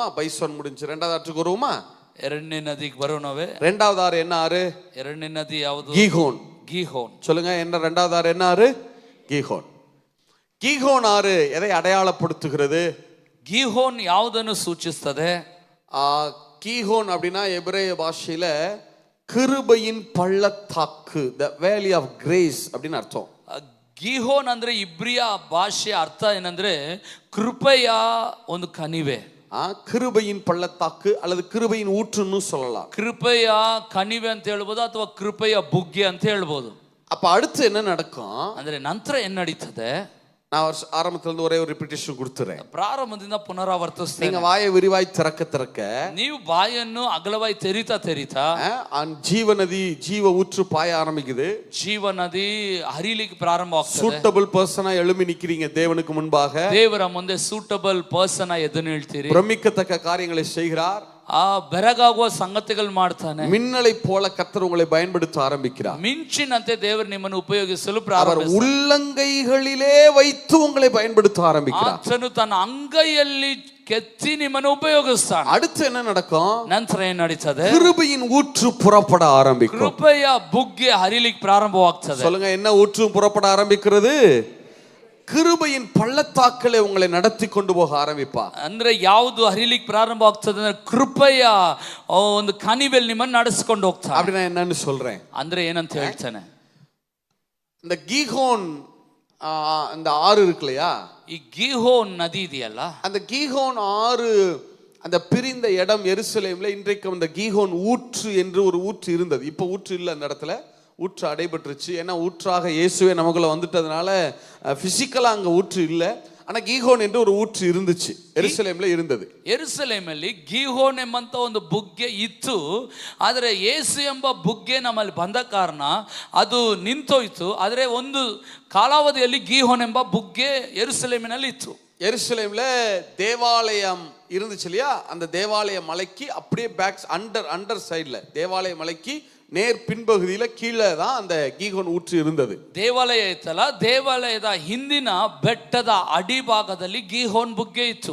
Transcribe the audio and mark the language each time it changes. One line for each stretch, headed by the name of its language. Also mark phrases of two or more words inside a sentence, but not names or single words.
Tamil: பைசோன் முடிஞ்சு இரண்டாவது ஆற்றுக்கு வருவோமா?
Kannada: ಎರಡನೇ ನದಿಗೆ ಬರೋಣವೇ?
Tamil: இரண்டாவது ஆறு என்ன ஆறு?
Kannada: ಎರಡನೇ ನದಿ ಯಾವುದು?
Tamil: கீகோன்.
Kannada: ಗೀಹೋನ್.
Tamil: சொல்லுங்க, என்ன இரண்டாவது ஆறு என்ன ஆறு? கீகோன். கீகோன் ஆறு எதை அடையாளப்படுத்துகிறது?
Kannada: ಗೀಹೋನ್ ಯಾವುದನ್ನು ಸೂಚಿಸುತ್ತದೆ?
Tamil: கீகோன் அப்படின்னா எபிரேய பாஷையில கிருபையின் பள்ளத்தாக்கு,
English: the valley of grace
Tamil: அப்படின்னு அர்த்தம்.
Kannada: ಗೀಹೋನ್ ಅಂದ್ರೆ ಇಬ್ರಿಯ ಭಾಷೆ ಅರ್ಥ ಏನಂದ್ರೆ ಕೃಪೆಯ ಒಂದು ಕಣಿವೆ.
Tamil: கிருபையின் பள்ளத்தாக்கு அல்லது கிருபையின் ஊற்றுன்னு சொல்லலாம்.
Kannada: ಕೃಪೆಯ ಕಣಿವೆ ಅಂತ ಹೇಳ್ಬೋದು ಅಥವಾ ಕೃಪೆಯ ಬುಗ್ಗೆ ಅಂತ ಹೇಳ್ಬೋದು.
Tamil: அப்ப அடுத்து என்ன நடக்கும்?
Kannada: ಅಂದ್ರೆ ನಂತರ ಏನ್ ನಡೀತದೆ?
Tamil: நான் ஆரம்பத்துல இருந்து ஒரே ஒரு ரிப்பீட்டேஷன் கொடுத்துறேன்.
Kannada: ಪ್ರಾರಂಭದಿಂದ ಪುನರಾವರ್ತಿಸ್ತೇನೆ.
Tamil: நீங்க வாயை விரிவாய் திறக்க
Kannada: ನೀವು ಬಾಯನ್ನು ಅಗಲವಾಗಿ ತೆರಿತಾ
Tamil: ஜீவ நதி, ஜீவ ஊற்று பாய ஆரம்பிக்குது.
Kannada: ಜೀವ ನದಿ ಹರಿಲಿಕ್ಕೆ ಪ್ರಾರಂಭ ಆಗ್ತದೆ.
English: suitable person
Tamil: எழும்பி நிக்கிறீங்க தேவனுக்கு முன்பாக.
Kannada: ದೇವರ ಮುಂದೆ
English: suitable person
Kannada: ಎದ್ದು ನಿಲ್ತೀರಿ.
Tamil: பிரமிக்கத்தக்க காரியங்களை செய்கிறார்.
Kannada: ಬೆರಗಾಗುವ ಸಂಗತಿಗಳು ಮಾಡ್ತಾನೆ.
Tamil: மின்னலை போல கர்த்தர் உங்களை பயன்படுத்த ஆரம்பிக்கிறார்.
Kannada: ಮಿಂಚಿನಂತೆ ದೇವರು ನಿಮ್ಮನ್ನು ಉಪಯೋಗಿಸಲು
Tamil: அவர்
Kannada: ಪ್ರಾರಂಭಿಸುತ್ತಾನೆ.
Tamil: உள்ளங்கைகளிலே வைத்து உங்களை பயன்படுத்த ஆரம்பிக்கிறார்.
Kannada: ಆತನು ತನ್ನ ಅಂಗೈಯಲ್ಲಿ ಕೆತ್ತಿ ನಿಮ್ಮನ್ನು ಉಪಯೋಗಿಸ್ತಾನೆ.
Tamil: அடுத்து என்ன நடக்கும்?
Kannada: ನಂತರ ಏನ್ ನಡೀತದೆ?
Tamil: கிருபையின் ஊற்று புறப்பட ஆரம்பிக்கும்.
Kannada: ಕೃಪೆಯ ಬುಗ್ಗೆ ಹರಿಲಿಕ್ಕೆ ಪ್ರಾರಂಭವಾಗ್ತದೆ.
Tamil: சொல்லுங்க, என்ன ஊற்று புறப்பட ஆரம்பிக்கிறது? கிருபையின் பள்ளத்தாக்களை உங்களை நடத்தி கொண்டு போக ஆரம்பிப்பார்.
Kannada: ಅಂದ್ರೆ ಯಾವುದು ಹರಿಲಿಕ್ಕೆ ಪ್ರಾರಂಭ ಆಗ್ತದೆ ಅಂದ್ರೆ ಕೃಪೆಯ ಒಂದು ಕಣಿವೆಯಲ್ಲಿ ನಿಮ್ಮನ್ನು ನಡೆಸಿಕೊಂಡು ಹೋಗ್ತಾನೆ.
Tamil: அப்படினா என்னன்னு சொல்றேன்.
Kannada: ಅಂದ್ರೆ ಏನಂತ ಹೇಳ್ತಾನೆ?
Tamil: இந்த கீகோன் அந்த ஆறு இருக்கு இல்லையா?
Kannada: ಈ ಗೀಹೋನ್ ನದಿ ಇದೆಯಲ್ಲ,
Tamil: அந்த கீகோன் ஆறு அந்த பிரிந்த இடம் எருசலேம்ல இன்றைக்கு அந்த கீகோன் ஊற்று என்று ஒரு ஊற்று இருந்தது. இப்போ ஊற்று இல்லை அந்த இடத்துல. ஊற்று அடைபட்டுருச்சு. ஏன்னா ஊற்றாக இயேசுவே நமக்குள்ள வந்துட்டதுனால பிசிக்கலா அங்க ஊற்று இல்லை. ஆனா ಗೀಹೋನ್ என்று ஒரு ஊற்று இருந்துச்சு, எருசலேம்ல இருந்தது.
Kannada: ಎರುಸಲೇಮಲ್ಲಿ ಗೀಹೋನ್ ಎಂಬಂತ ಒಂದು ಬುಗ್ಗೆ ಇತ್ತು. ಆದರೆ ಯೇಸು ಎಂಬ ಬುಗ್ಗೆ ನಮ್ಮಲ್ಲಿ ಬಂದ ಕಾರಣ ಅದು ನಿಂತೋಯ್ತು. ಆದರೆ ಒಂದು ಕಾಲಾವಧಿಯಲ್ಲಿ ಗೀಹೋನ್ ಎಂಬ ಬುಗ್ಗೆ ಎರುಸಲೇಮಿನಲ್ಲಿ ಇತ್ತು.
Tamil: எருசலேம்ல தேவாலயம் இருந்துச்சு இல்லையா? அந்த தேவாலய மலைக்கு அப்படியே
English: back under side
Tamil: தேவாலய மலைக்கு நேர் பின்பகுதியில கீழே தான் அந்த கீகோன் ஊற்று இருந்தது.
Kannada: ದೇವಾಲಯ ಇತ್ತಲ್ಲ, ದೇವಾಲಯದ ಹಿಂದಿನ ಬೆಟ್ಟದ ಅಡಿಭಾಗದಲ್ಲಿ ಗೀಹೋನ್ ಬುಗ್ಗೆ ಇತ್ತು.